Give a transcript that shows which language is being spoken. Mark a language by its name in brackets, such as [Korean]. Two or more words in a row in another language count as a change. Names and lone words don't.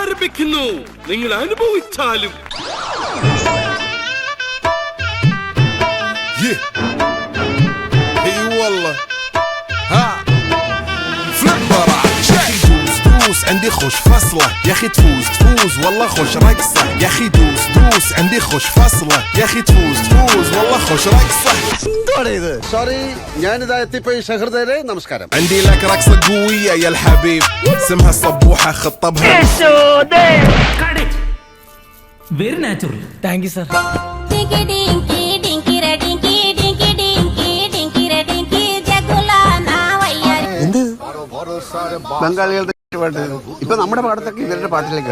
[Malayalam] കാത്തിരിക്കുന്നു, നിങ്ങൾ അനുഭവിച്ചാലും. [Arabic] عندي خوش فصلة يا اخي تفوز والله خوش رقصة يا اخي دوس عندي خوش فصلة يا اخي تفوز والله خوش رقصة. [Malayalam] سوري ഞാനിതാ എത്തിപ്പോയി സഹൃദയരെ നമസ്കാരം. [Arabic] عندي لك رقصة قوية يا الحبيب اسمها الصبوحة خطبها. [English] Very natural. Thank you sir. [Malayalam] ബംഗാളികളുടെ ഇപ്പൊ നമ്മുടെ പാടത്തൊക്കെ ഇവരുടെ പാട്ടിലേക്ക്